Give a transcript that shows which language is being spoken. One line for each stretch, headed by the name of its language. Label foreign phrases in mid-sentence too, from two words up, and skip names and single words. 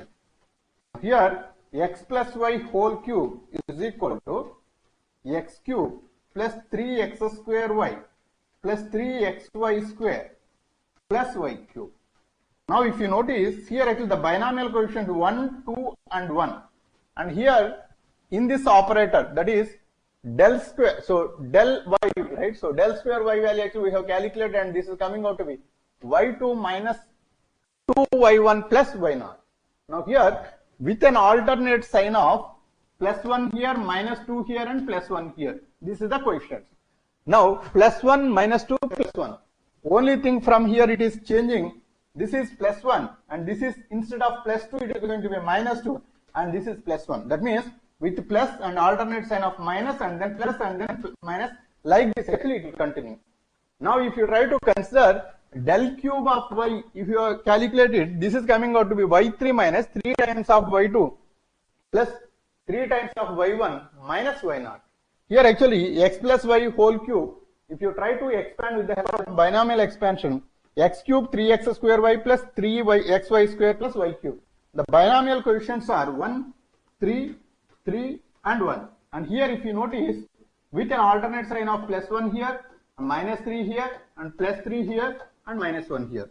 English: Here x plus y whole cube is equal to x cube plus 3x square y plus 3xy square plus y cube. Now if you notice here actually the binomial coefficient 1, 2 and 1, and here in this operator, that is del square, so del y, right? So del square y value actually we have calculated, and this is coming out to be y2 minus 2y1 plus y0. Now here with an alternate sign of plus 1 here, minus 2 here and plus 1 here. This is the coefficients. Now plus 1 minus 2 plus 1. Only thing from here it is changing. This is plus 1 and this is, instead of plus 2 it is going to be minus 2 and this is plus 1. That means with plus and alternate sign of minus and then plus and then minus, like this actually it will continue. Now if you try to consider del cube of y, if you calculate it, this is coming out to be y3 minus 3 times of y2 plus 3 times of y1 minus y0. Here actually x plus y whole cube, if you try to expand with the help of binomial expansion, x cube 3x square y plus 3xy square plus y cube. The binomial coefficients are 1, 3, 3 and 1. And here if you notice, with an alternate sign of plus 1 here, minus 3 here and plus 3 here and minus 1 here.